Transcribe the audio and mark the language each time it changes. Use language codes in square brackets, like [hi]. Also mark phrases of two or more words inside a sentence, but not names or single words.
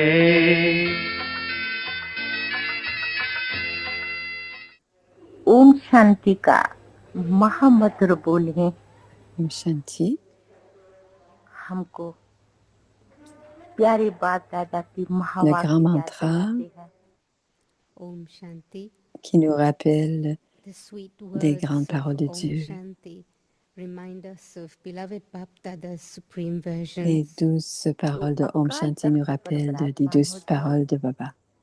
[hi] ओम शांति का महामंत्र बोले। ओम शांति। हमको प्यारे बाप दादा की [fr] le grand mantra qui nous rappelle des grandes paroles de Dieu. Les 12 paroles de Om Shanti nous rappellent des 12 paroles de Baba.